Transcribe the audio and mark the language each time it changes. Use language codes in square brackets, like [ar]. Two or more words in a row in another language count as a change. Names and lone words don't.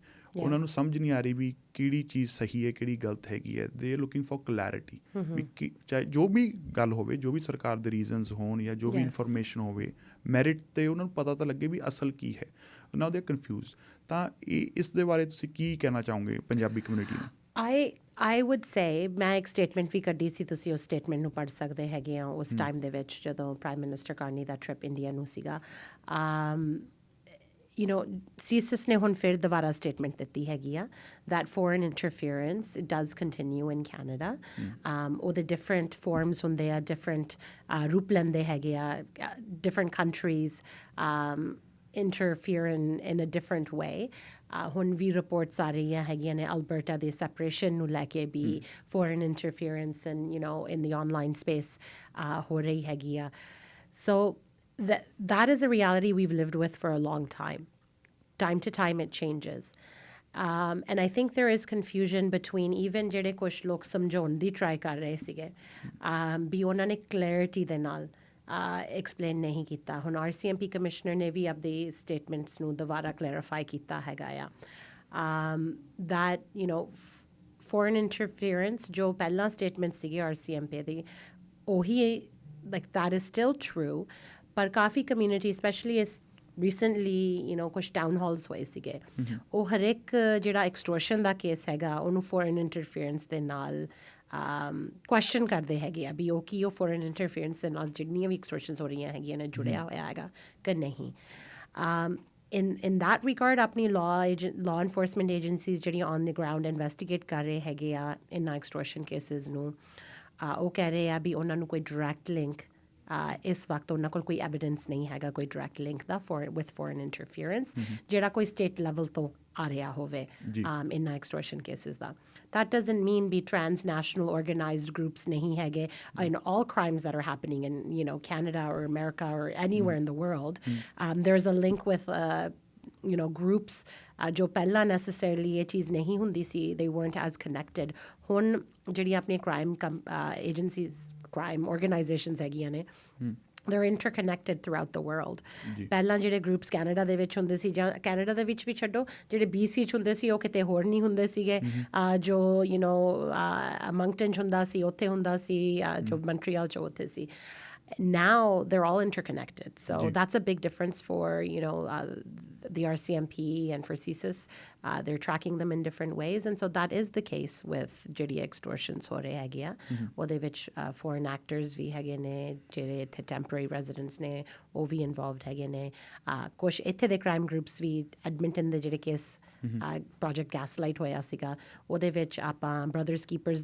[pa] ਉਹਨਾਂ ਨੂੰ ਸਮਝ ਨਹੀਂ ਆ ਰਹੀ ਵੀ ਕਿਹੜੀ ਚੀਜ਼ ਸਹੀ ਹੈ, ਕਿਹੜੀ ਗਲਤ ਹੈਗੀ ਹੈ. [en] they are looking for clarity [pa] ਵੀ ਚਾਹੇ ਜੋ ਵੀ ਗੱਲ ਹੋਵੇ, ਜੋ ਵੀ ਸਰਕਾਰ ਦੇ ਰੀਜ਼ਨਸ ਹੋਣ ਜਾਂ ਜੋ ਵੀ ਇਨਫੋਰਮੇਸ਼ਨ ਹੋਵੇ, ਮੈਰਿਟ 'ਤੇ ਉਹਨਾਂ ਨੂੰ ਪਤਾ ਤਾਂ ਲੱਗੇ ਵੀ ਅਸਲ ਕੀ ਹੈ. ਉਹਨਾਂ ਦੇ ਕਨਫਿਊਜ਼. ਤਾਂ ਇਸ ਦੇ ਬਾਰੇ ਤੁਸੀਂ ਕੀ ਕਹਿਣਾ ਚਾਹੋਗੇ ਪੰਜਾਬੀ ਕਮਿਊਨਿਟੀ ਨੂੰ? [en] I would say, [pa] ਮੈਂ ਇੱਕ ਸਟੇਟਮੈਂਟ ਵੀ ਕੱਢੀ ਸੀ, ਤੁਸੀਂ ਉਸ ਸਟੇਟਮੈਂਟ ਨੂੰ ਪੜ੍ਹ ਸਕਦੇ ਹੈਗੇ ਆ ਉਸ ਟਾਈਮ ਦੇ ਵਿੱਚ ਜਦੋਂ [en] prime minister [pa] ਕਾਰਨੀ ਦਾ ਟ੍ਰਿਪ ਇੰਡੀਆ ਨੂੰ ਸੀਗਾ. CSIS ਨੇ ਹੁਣ ਫਿਰ ਦੁਬਾਰਾ ਸਟੇਟਮੈਂਟ ਦਿੱਤੀ ਹੈਗੀ ਆ [en] that foreign interference does continue in Canada. [pa] ਉਹਦੇ [en] different forms [pa] ਹੁੰਦੇ ਆ, different ਰੂਪ ਲੈਂਦੇ ਹੈਗੇ ਆ, [en] different countries interfere in a different way. [pa] ਹੁਣ ਵੀ ਰਿਪੋਰਟਸ ਆ ਰਹੀਆਂ ਹੈਗੀਆਂ ਨੇ ਅਲਬਰਟਾ ਦੇ ਸੈਪਰੇਸ਼ਨ ਨੂੰ ਲੈ ਕੇ ਵੀ [en] foreign interference and in the online space [pa] ਹੋ ਰਹੀ ਹੈਗੀ ਆ. [en] So that is a reality we've lived with for a long time. Time to time it changes. And I think there is confusion between even [pa] ਜਿਹੜੇ ਕੁਛ ਲੋਕ ਸਮਝਾਉਣ ਦੀ ਟਰਾਈ ਕਰ ਰਹੇ ਸੀਗੇ ਵੀ ਉਹਨਾਂ ਨੇ ਕਲੈਰਿਟੀ ਦੇ ਨਾਲ ਐਕਸਪਲੇਨ ਨਹੀਂ ਕੀਤਾ. ਹੁਣ RCMP ਕਮਿਸ਼ਨਰ ਨੇ ਵੀ ਆਪਣੀ ਸਟੇਟਮੈਂਟਸ ਨੂੰ ਦੁਬਾਰਾ ਕਲੈਰੀਫਾਈ ਕੀਤਾ ਹੈਗਾ ਆ [en] that foreign interference [pa] ਜੋ ਪਹਿਲਾਂ ਸਟੇਟਮੈਂਟ ਸੀਗੀ RCMP ਦੀ ਉਹੀ [en] that is still true. [pa] ਪਰ ਕਾਫੀ ਕਮਿਊਨਿਟੀ ਸਪੈਸ਼ਲੀ ਇਸ ਰੀਸੈਂਟਲੀ ਕੁਛ [en] town halls [pa] ਹੋਏ ਸੀਗੇ, ਉਹ ਹਰੇਕ ਜਿਹੜਾ ਐਕਸਟੋਰਸ਼ਨ ਦਾ ਕੇਸ ਹੈਗਾ ਉਹਨੂੰ [en] foreign interference [pa] ਦੇ ਨਾਲ ਕੁਐਸਚਨ ਕਰਦੇ ਹੈਗੇ ਆ ਵੀ ਉਹ ਕੀ ਉਹ [en] foreign interference [pa] ਦੇ ਨਾਲ ਜਿਹੜੀਆਂ ਵੀ ਐਕਸਟੋਰਸ਼ਨਸ ਹੋ ਰਹੀਆਂ ਹੈਗੀਆਂ ਨੇ ਜੁੜਿਆ ਹੋਇਆ ਹੈਗਾ ਕਿ ਨਹੀਂ. [en] in that regard [pa] ਆਪਣੀ [en] law enforcement agencies [pa] ਜਿਹੜੀਆਂ [en] on the ground investigate [pa] ਕਰ ਰਹੇ ਹੈਗੇ ਆ ਇਹਨਾਂ [en] extortion cases [pa] ਨੂੰ, ਉਹ ਕਹਿ ਰਹੇ ਆ ਵੀ ਉਹਨਾਂ ਨੂੰ ਕੋਈ [en] direct link [pa] ਇਸ ਵਕਤ ਉਹਨਾਂ ਕੋਲ ਕੋਈ ਐਵੀਡੈਂਸ ਨਹੀਂ ਹੈਗਾ ਕੋਈ [en] direct link [pa] ਦਾ [en] with foreign interference [pa] ਜਿਹੜਾ ਕੋਈ [en] state level [pa] ਤੋਂ ਆ ਰਿਹਾ ਹੋਵੇ ਇਹਨਾਂ [en] extortion cases [pa] ਦਾ. [en] That doesn't mean be transnational organized groups [pa] ਨਹੀਂ ਹੈਗੇ [en] in all crimes that are happening in Canada or America or anywhere in the world. There's a link with groups [pa] ਜੋ ਪਹਿਲਾ necessarily ਯੇ ਚੀਜ਼ ਨਹੀਂ ਹੁੰਦੀ ਸੀ, [en] they weren't as connected. [pa] ਹੁਣ ਜਿਹੜੀ ਆਪਣੇ [en] crime agencies crime organizations [pa] ਹੈਗੀਆਂ ਨੇ [en] they're interconnected throughout the world. [pa] ਪਹਿਲਾਂ ਜਿਹੜੇ ਗਰੁੱਪਸ ਕੈਨੇਡਾ ਦੇ ਵਿੱਚ ਹੁੰਦੇ ਸੀ ਜਾਂ ਕੈਨੇਡਾ ਦੇ ਵਿੱਚ ਵੀ ਛੱਡੋ ਜਿਹੜੇ BC 'ਚ ਹੁੰਦੇ ਸੀ ਉਹ ਕਿਤੇ ਹੋਰ ਨਹੀਂ ਹੁੰਦੇ ਸੀਗੇ, ਜੋ ਮੰਕਟਨ 'ਚ ਹੁੰਦਾ ਸੀ ਉੱਥੇ ਹੁੰਦਾ ਸੀ, ਜੋ ਮੌਂਟਰੀਅਲ 'ਚ ਉੱਥੇ ਸੀ. [en] Now they're all interconnected. So that's a big difference for, the RCMP and for CSIS they're tracking them in different ways. And so that is the case with [pa] ਜਿਹੜੀ extortions ਹੋ ਰਹੇ ਹੈਗੇ ਆ ਉਹਦੇ ਵਿੱਚ [en] foreign actors [pa] ਵੀ ਹੈਗੇ ਨੇ ਜਿਹੜੇ ਇੱਥੇ [en] temporary residents [pa] ਨੇ ਉਹ ਵੀ involved ਹੈਗੇ ਨੇ ਕੁਛ ਇੱਥੇ ਦੇ [en] crime groups [pa] ਵੀ ਐਡਮਿੰਟਨ ਦੇ ਜਿਹੜੇ ਕੇਸ ਪ੍ਰੋਜੈਕਟ ਗੈਸਲਾਈਟ ਹੋਇਆ ਸੀਗਾ ਉਹਦੇ ਵਿੱਚ ਆਪਾਂ ਬ੍ਰਦਰਸ ਕੀਪਰਸ